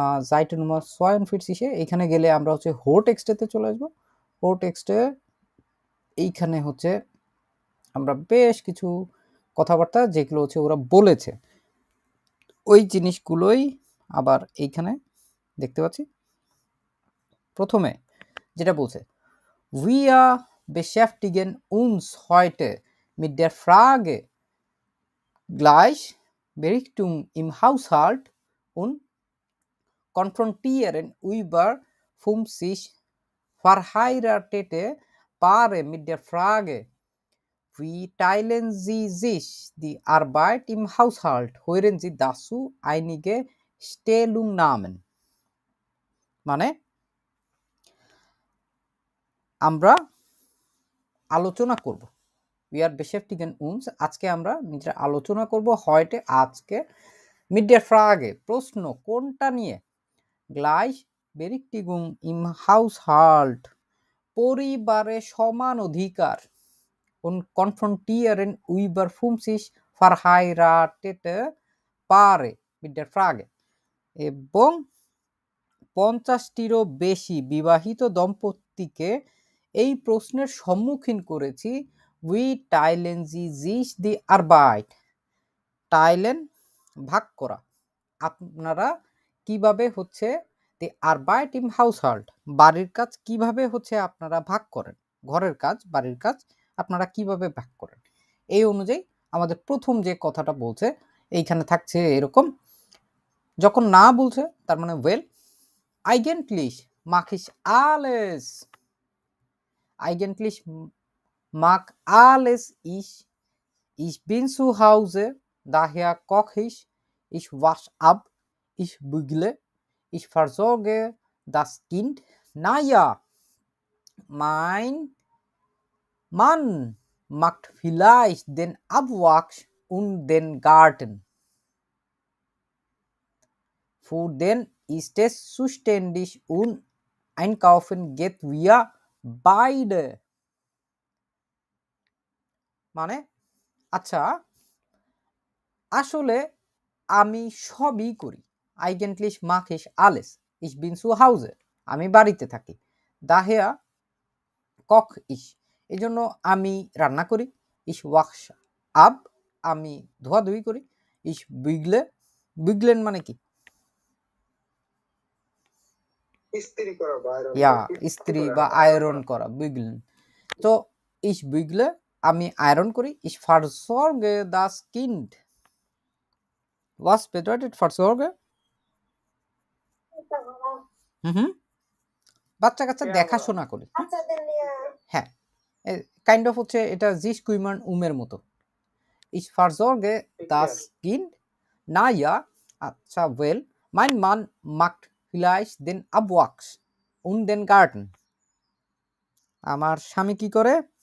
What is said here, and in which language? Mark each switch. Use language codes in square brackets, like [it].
[de] Seite Nummer 42 [bn] এখানে গেলে আমরা হচ্ছে হো টেক্সটেতে চলে আসবো। হো টেক্সটে এইখানে হচ্ছে আমরা বেশ কিছু কথাবার্তা যেগুলো হচ্ছে ওরা বলেছে ওই জিনিসগুলোই আবার এইখানে দেখতে পাচ্ছি। প্রথমে যেটা বলছে, [de] wir beschäftigen uns heute mit der Frage Gleichberechtigung im Haushalt und konfrontieren über 50 verheiratete Paare mit der Frage, wie teilen sie sich die Arbeit im Haushalt? Hören Sie dazu einige Stellungnahmen. [bn] মানে আমরা আলোচনা করব, [de] we are beschäftigen uns, [bn] আজকে আমরা নিজেরা আলোচনা করব [de] heute [bn] আজকে [de] mit der Frage [bn] প্রশ্ন কোনটা নিয়ে, [de] Gleichberechtigung im Haushalt [bn] পরিবারে সমান অধিকার [de] und konfrontieren über 50 verheiratete Paare mit der Frage [bn] এবং 50টিরও বেশি বিবাহিত দম্পতিকে এই প্রশ্নের সম্মুখীন করেছি, we Thailand [de] sich die Arbeit, [bn] Thailand ভাগ করা, আপনারা কিভাবে হচ্ছে the [de] Arbeit im Haushalt [bn] বাড়ির কাজ কিভাবে হচ্ছে আপনারা ভাগ করেন, ঘরের কাজ বাড়ির কাজ আপনারা কিভাবে ভাগ করেন। এই অনুযায়ী আমাদের প্রথম যে কথাটা বলছে এইখানে থাকছে এরকম, যখন না বলছে তার মানে well, [de] eigentlich mag ich alles, eigentlich mag alles ich bin zu Hause, daher koche ich wasche ab, ich bügle, ich versorge das Kind, naja, mein Mann macht vielleicht den Abwasch und den Garten. Für den ist es zuständig und einkaufen geht wir beide. [bn] মানে আচ্ছা আসলে আমি সবই করি, [de] eigentlich mache ich alles, ich bin zu Hause, [bn] আমি বাড়িতে থাকি, [de] daher koche ich [bn] এজন্য আমি রান্না করি, [de] ich wasche ab [bn] আমি ধোয়াধুয়ি করি, [de] ich bügle, bügeln [bn] মানে কি, ইস্ত্রি করা বা আয়রন ইয়া করা, ইস্ত্রি বা আয়রন করা, [de] bügeln, তো ich bügle [bn] আমি আয়রন করি, [de] ich versorge das Kind, was bedeutet versorge? [bn] বাচ্চা কাচ্চা দেখাশোনা করি, হ্যাঁ কাইন্ড অফ হচ্ছে এটা জিস কুইমান উমের মতো, [de] ich versorge das Kind, naja, [bn] আচ্ছা well, [de] mein Mann macht vielleicht den Abwasch und den Garten, [bn] আমার স্বামী কি করে,